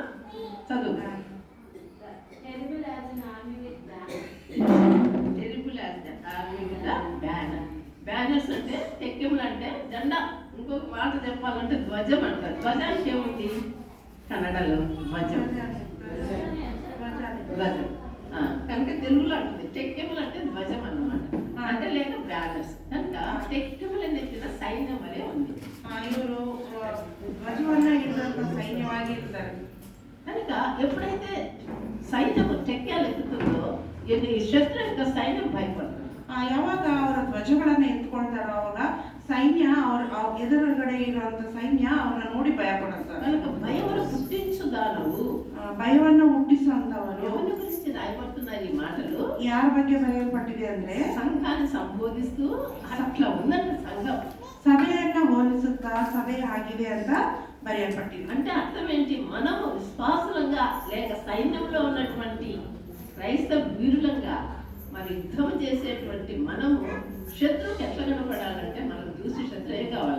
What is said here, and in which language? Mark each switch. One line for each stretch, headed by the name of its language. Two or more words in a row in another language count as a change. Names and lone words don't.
Telugu: చదువు.
English: Terrible as an army with banners. Terrible as the army with banner.
Telugu: బ్యానర్స్ అంటే తెక్కెములు అంటే జెండా. ఇంకొక మాట చెప్పాలంటే ధ్వజం అంటారు. ధ్వజానికి ఏముంది కన్నడలో? ధ్వజం. ధ్వజం. కనుక తెలుగులో అంటుంది టెక్కెములు అంటే ధ్వజం అన్నమాట. అంటే లేక బ్యానర్స్. కనుక టెక్కెములు ఎత్తిన సైన్యం వలె ఉంది.
Kannada: ಇವರು ಧ್ವಜವನ್ನ ಹಿಡಿದಂತ ಸೈನ್ಯವಾಗಿರ್ತಾರೆ.
Telugu: కనుక ఎప్పుడైతే సైన్యము టెక్కాలు ఎత్తుతుందో శత్రు యొక్క సైన్యం భయపడుతుంది.
Kannada: ಯಾವಾಗ ಅವರ ಧ್ವಜಗಳನ್ನ ಎತ್ಕೊಳ್ತಾರೋ ಅವಾಗ ಸೈನ್ಯ ಅವ್ರ ಎದುರುಗಡೆ ಇರುವಂತ ಸೈನ್ಯ ಅವ್ರನ್ನ ನೋಡಿ ಭಯ ಪಡುತ್ತಾರೆ.
Telugu: కనుక భయమును పుట్టించుదానవు.
Kannada: ಭಯವನ್ನ ಹುಟ್ಟಿಸುವಂತವರು
Telugu: ఎవరి గురించి రాయబడుతున్నారు ఈ మాటలు?
Kannada: ಯಾರ ಬಗ್ಗೆ ಬರೆಯಲ್ಪಟ್ಟಿದೆ ಅಂದ್ರೆ
Telugu: సంఘాన్ని సంబోధిస్తూ అట్లా ఉందంట సంఘం.
Kannada: ಸಭೆಯನ್ನ ಹೋಲಿಸುತ್ತಾ ಸಭೆ ಆಗಿದೆ ಅಂತ ಬರೆಯಲ್ಪಟ್ಟಿದೆ.
Telugu: అంటే అర్థం ఏంటి? మనము విశ్వాసులంగా లేక సైన్యంలో ఉన్నటువంటి క్రైస్తవ వీరులంగా మరి యుద్ధం చేసేటువంటి మనము శత్రువుకి ఎట్లా కనపడాలంటే మనం చూసి శత్రు ఏం కావాలా?